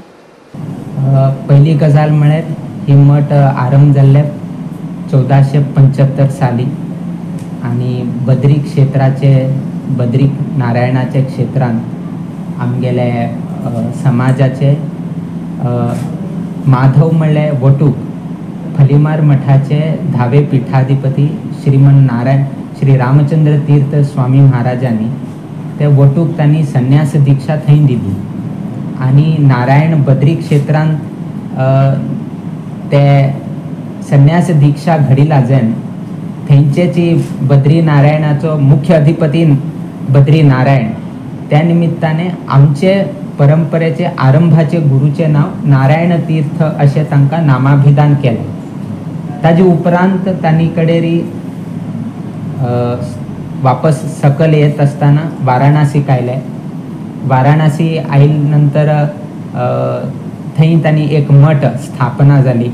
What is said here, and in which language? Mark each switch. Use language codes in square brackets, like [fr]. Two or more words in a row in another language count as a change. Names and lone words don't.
[kok] पहिली गजाल म्हळ्यार ही मठ आरंभ जाल्ले 1475 साली आणि बद्री क्षेत्राचे बद्री नारायणाचे क्षेत्रान आमगेले समाजाचे माधव म्हणले वटूक फलीमार मठाचे धावे पीठाधिपती श्रीमन नारायण श्री रामचंद्र तीर्थ स्वामी महाराजांनी ते वटूक त्यांनी संन्यास दीक्षा थंय दिली आणि नारायण बद्री क्षेत्रांत ते संन्यास दीक्षा घडिला जेन थंयचे जी बद्री नारायणाचो मुख्य अधिपती बद्री नारायण त्या निमित्ताने आमचे परंपरेचे आरंभाचे गुरुचे नाव नारायण तीर्थ असे तांकां नामाभिधान केले। ताजे उपरांत तांणी कडेरी वापस सकल येत असताना वाराणसी आयले। वाराणसी आयिल नंतर थंय तांणी एक मठ स्थापना जाली।